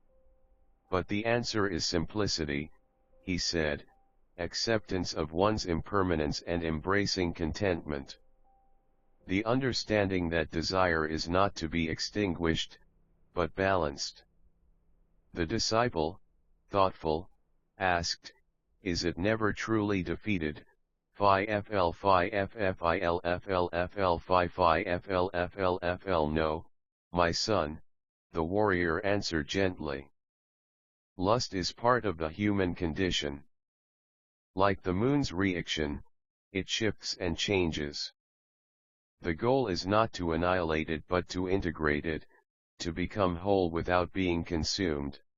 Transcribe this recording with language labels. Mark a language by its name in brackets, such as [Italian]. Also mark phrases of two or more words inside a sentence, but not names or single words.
[English] But the answer is simplicity," he said, "acceptance of one's impermanence and embracing contentment. The understanding that desire is not to be extinguished, but balanced." The disciple, thoughtful, asked, "Is it never truly defeated? Phi fl phi ffil fl fl phi phi fl fl fl No, my son," the warrior answered gently. "Lust is part of the human condition. Like the moon's reaction, it shifts and changes. The goal is not to annihilate it but to integrate it, to become whole without being consumed."